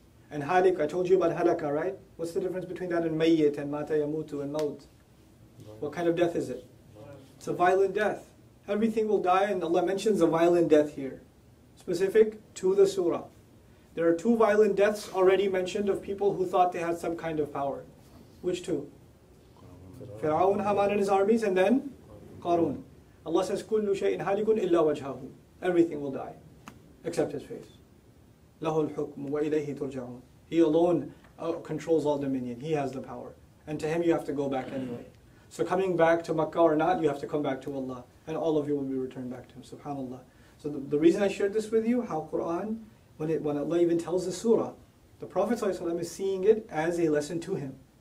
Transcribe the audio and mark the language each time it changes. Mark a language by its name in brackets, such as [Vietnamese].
[English] And halik, I told you about halaka, right? What's the difference between that and mayyit and mata yamutu and maut? What kind of death is it? It's a violent death. Everything will die, and Allah mentions a violent death here. Specific to the surah. There are two violent deaths already mentioned of people who thought they had some kind of power. Which two? Fir'aun, Haman and his armies, and then Qarun. Allah says, [Arabic] كُلُّ شَيْءٍ هَالِكٌ إِلَّا وَجْهَهُ. [English] Everything will die, except his face. [Arabic] لَهُ الْحُكْمُ وَإِلَيْهِ تُرْجَعُونَ. [English] He alone controls all dominion. He has the power. And to him you have to go back anyway. So coming back to Makkah or not, you have to come back to Allah. And all of you will be returned back to him. SubhanAllah. So the reason I shared this with you, how Qur'an, when Allah even tells the surah, the Prophet ﷺ is seeing it as a lesson to him.